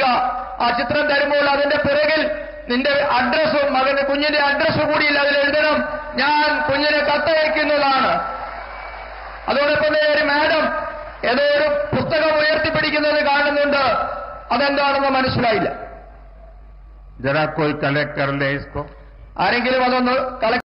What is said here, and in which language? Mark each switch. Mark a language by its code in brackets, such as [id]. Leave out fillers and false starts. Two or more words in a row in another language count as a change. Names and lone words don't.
[ml] ആ ചിത്രം തരുമ്പോൾ അതിന്റെ പിറകിൽ നിന്റെ അഡ്രസ്സും മകന്റെ കുഞ്ഞിന്റെ അഡ്രസ്സ് കൂടിയില്ല, അതിൽ എഴുതണം, ഞാൻ കുഞ്ഞിനെ കത്തയക്കുന്നതാണ്. അതോടൊപ്പം ഒരു മാഡം ഏതോ ഒരു പുസ്തകം ഉയർത്തിപ്പിടിക്കുന്നത് കാണുന്നുണ്ട്, അതെന്താണെന്ന് മനസ്സിലായില്ല. [hi] जरा कोई कलेक्ट कर ले इसको. [ml] ആരെങ്കിലും അതൊന്ന് കളക്ട്